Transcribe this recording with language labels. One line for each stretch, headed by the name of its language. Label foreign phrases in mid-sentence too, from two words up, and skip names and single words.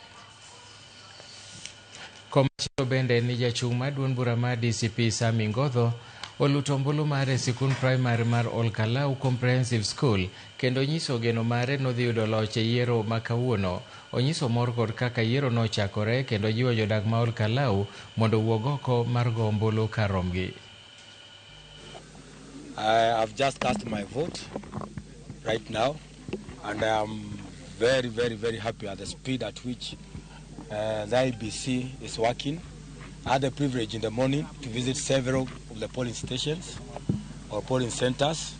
Luo (Kenya and Tanzania): Komachielo bende ni jachung' mar duond bura mar DCP Sami Ngodho oluto ombulu mare e sikund primary mar Ol-Kalou Comprehensive School kendo nyiso geno mare nodhi yudo loch e yiero ma kawuono. Onyiso mor kod kaka yiero nochakore kendo jiwo jodak ma Ol-Kalou mondo wuog oko mar go ombulu karomgi.
English: I've just cast my vote right now, and I am very, very, very happy at the speed at which the IBC is working. I had the privilege in the morning to visit several of the polling stations or polling centers.